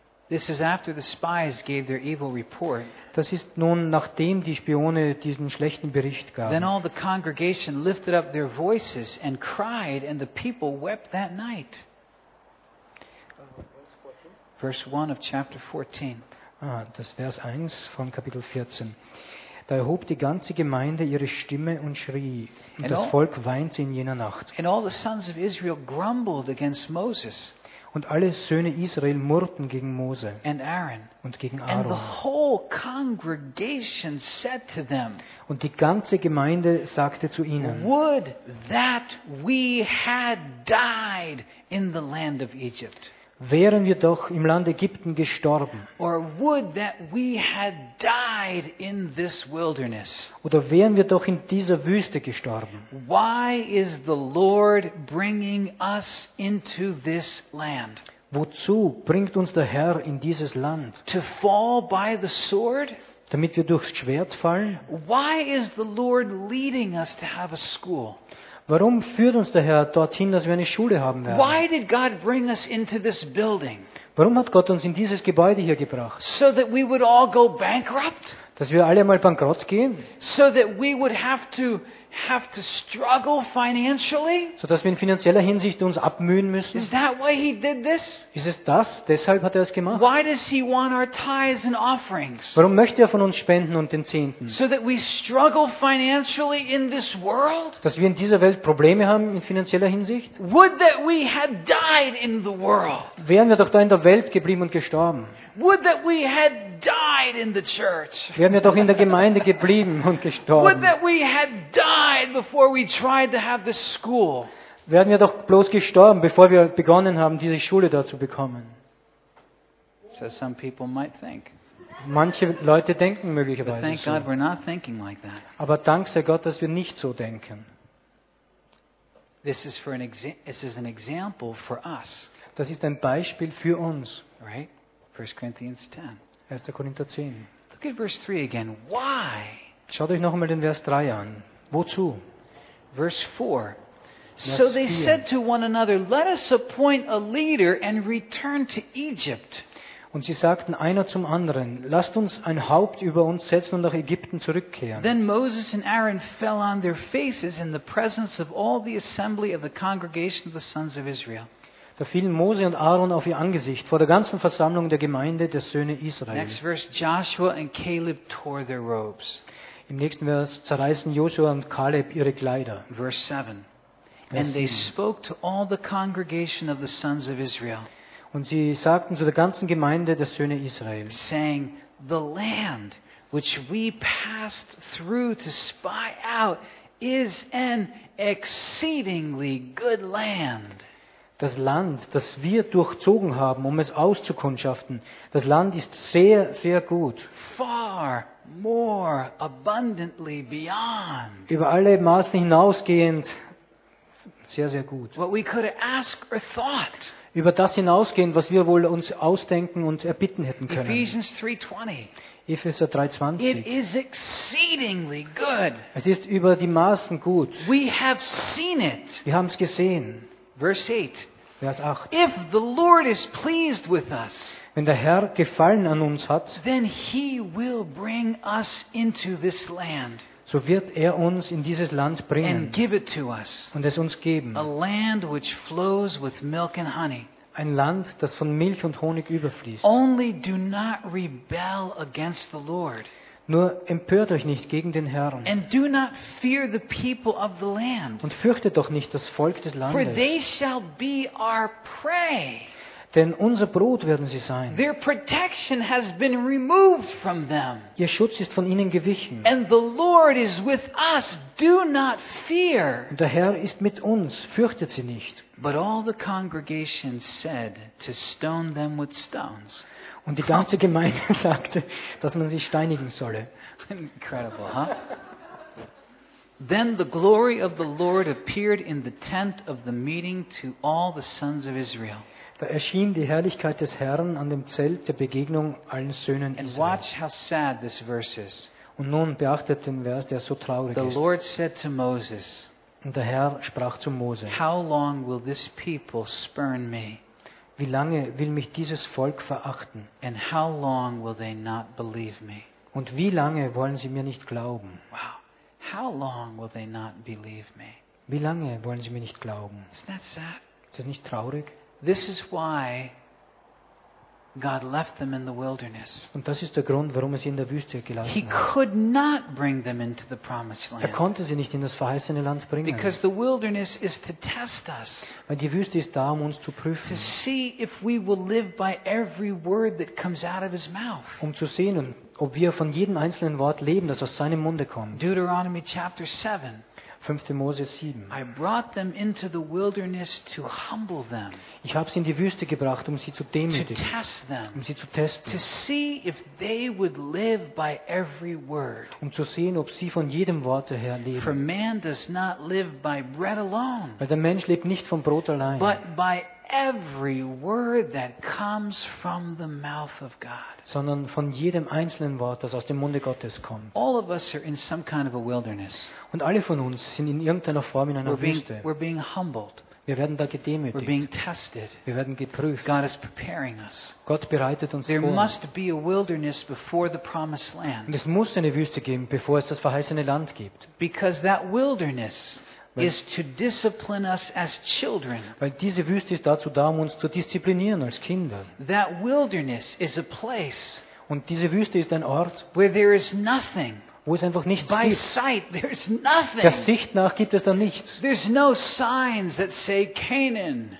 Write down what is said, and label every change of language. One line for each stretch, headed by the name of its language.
English: This is after the spies gave their evil report.
German: Das ist nun nachdem die Spione diesen schlechten Bericht gaben.
English: Then all the congregation lifted up their voices and cried, and the people wept that night. Verse 1 of chapter 14.
German: Das Vers 1 von Kapitel 14. Da erhob die ganze Gemeinde ihre Stimme und schrie, und das Volk weinte in jener Nacht.
English: And all the sons of Israel grumbled against Moses.
German: Und alle Söhne Israel murrten gegen Mose
English: and Aaron.
German: Und gegen Aaron.
English: And the whole congregation said to them,
German: und die ganze Gemeinde sagte zu ihnen,
English: would that we had died in the land of Egypt.
German: Wären wir doch im Land Ägypten gestorben.
English: Or would that we had died in this wilderness.
German: Oder wären wir doch in dieser Wüste gestorben.
English: Why is the Lord bringing us into this land?
German: Wozu bringt uns der Herr in dieses Land?
English: To fall by the sword?
German: Damit wir durchs Schwert fallen?
English: Why is the Lord leading us to have a school?
German: Warum führt uns der Herr dorthin, dass wir eine Schule haben werden?
English: Why did God bring us into this building?
German: Warum hat Gott uns in dieses Gebäude hier gebracht?
English: So that we would all go bankrupt?
German: Dass wir alle mal bankrott gehen?
English: So that we would have to struggle financially?
German: So dass wir in finanzieller Hinsicht uns abmühen müssen?
English: Is that why he did this?
German: Ist es das? Deshalb hat er es gemacht?
English: Why does he want our tithes and offerings?
German: Warum möchte er von uns Spenden und den Zehnten?
English: So that we struggle financially in this world?
German: Dass wir in dieser Welt Probleme haben in finanzieller Hinsicht?
English: Would that we had died in the world?
German: Wären wir doch da in der Welt geblieben und gestorben?
English: Would that we had died in the church?
German: Wären wir doch in der Gemeinde geblieben und gestorben?
English: Would that we had died before we tried to have this school?
German: Wären wir doch bloß gestorben, bevor wir begonnen haben, diese Schule da zu bekommen?
English: So some people might think.
German: Manche Leute denken möglicherweise
English: so. Thank God we're not thinking like that.
German: Aber dank sei Gott, dass wir nicht so denken.
English: This is for an example for us.
German: Das ist ein Beispiel für uns.
English: Right? 1 Corinthians 10.
German: 1. Korinther 10.
English: Look at verse 3 again. Why?
German: Schaut euch noch einmal den Vers 3 an. Wozu?
English: Verse 4. So they said to one another, let us appoint a leader and return to Egypt.
German: Und sie sagten einer zum anderen, lasst uns ein Haupt über uns setzen und nach Ägypten zurückkehren.
English: Then Moses and Aaron fell on their faces in the presence of all the assembly of the congregation of the sons of Israel.
German: Da fielen Mose und Aaron auf ihr Angesicht vor der ganzen Versammlung der Gemeinde der Söhne Israels.
English: Next verse, Joshua and Caleb tore their robes.
German: Im nächsten Vers zerreißen Joshua und Caleb ihre Kleider.
English: Verse 7. And they spoke to all the congregation of the sons of Israel.
German: Und sie sagten zu der ganzen Gemeinde der Söhne Israels,
English: saying, the land which we passed through to spy out is an exceedingly good land.
German: Das Land, das wir durchzogen haben, um es auszukundschaften, das Land ist sehr, sehr gut.
English: Far more abundantly beyond.
German: Über alle Maßen hinausgehend, sehr, sehr gut.
English: What we could have asked or thought.
German: Über das hinausgehend, was wir wohl uns ausdenken und erbitten hätten können.
English: Ephesians 3:20.
German: Epheser 3:20.
English: It is exceedingly good.
German: Es ist über die Maßen gut.
English: We have seen it.
German: Wir haben es gesehen.
English: Verse 8.
German: Vers 8.
English: If the Lord is pleased with us,
German: wenn der Herr Gefallen an uns hat,
English: then he will bring us into this land.
German: So wird er uns in dieses Land bringen.
English: And give it to us.
German: Und es uns geben.
English: A land which flows with milk and honey.
German: Ein Land, das von Milch und Honig überfließt.
English: Only do not rebel against the Lord.
German: Nur empört euch nicht gegen den Herrn.
English: And do not fear the people of the land.
German: Und fürchtet doch nicht das Volk des Landes.
English: For they shall be our prey.
German: Denn unser Brot werden sie sein.
English: Their protection has been removed from them.
German: Ihr Schutz ist von ihnen gewichen.
English: And the Lord is with us. Do not fear.
German: Und der Herr ist mit uns. Fürchtet sie nicht.
English: But all the congregation said to stone them with stones.
German: Und die ganze Gemeinde sagte, dass man sie steinigen solle.
English: Incredible, huh? Then the glory of the Lord appeared in the tent of the meeting to all the sons of Israel.
German: Da erschien die Herrlichkeit des Herrn an dem Zelt der Begegnung allen Söhnen Israel.
English: And watch how sad this verse is.
German: Und nun beachtet den Vers, der so traurig ist.
English: The Lord said to Moses.
German: Und der Herr sprach zu Mose.
English: How long will this people spurn me?
German: Wie lange will mich dieses Volk verachten?
English: And how long will they not believe me?
German: Und wie lange wollen sie mir nicht glauben?
English: Wow. How long will they not believe me?
German: Wie lange wollen sie mir nicht glauben?
English: Isn't that sad?
German: Ist das nicht traurig?
English: This is why God left them in the wilderness.
German: Und das ist der Grund, warum er sie in der Wüste gelassen hat.
English: He could not bring them into the promised land.
German: Er konnte sie nicht in das verheißene Land bringen.
English: Because the wilderness is to test us.
German: Weil die Wüste ist da, um uns zu prüfen.
English: To see if we will live by every word that comes out of his mouth.
German: Um zu sehen, ob wir von jedem einzelnen Wort leben, das aus seinem Munde kommt.
English: Deuteronomy chapter 7.
German: 5. Mose 7.
English: I brought them into the wilderness to humble them.
German: Ich habe sie in die Wüste gebracht, um sie zu demütigen.
English: To test them.
German: Um sie zu testen.
English: To see if they would live by every word.
German: Um zu sehen, ob sie von jedem Wort her leben.
English: For man does not live by bread alone.
German: Weil der Mensch lebt nicht vom Brot allein.
English: But by every word that comes from the mouth of God.
German: Sondern von jedem einzelnen Wort, das aus dem Munde Gottes kommt.
English: All of us are in some kind of a wilderness.
German: Und alle von uns sind in irgendeiner Form in einer Wüste.
English: We're being humbled.
German: Wir werden da gedemütigt.
English: We're being tested.
German: Wir werden geprüft.
English: God is preparing us.
German: Gott bereitet uns
English: there
German: vor.
English: There must be a wilderness before the promised land.
German: Und es muss eine Wüste geben, bevor es das verheißene Land gibt.
English: Because that wilderness is to discipline us as children.
German: Weil diese Wüste ist dazu da, um uns zu disziplinieren als Kinder.
English: That wilderness is a place.
German: Und diese Wüste ist ein Ort,
English: where there is nothing.
German: Wo es einfach nichts
English: by
German: gibt.
English: Sight, there's nothing.
German: Der Sicht nach gibt es da nichts.
English: There's no signs that say Canaan.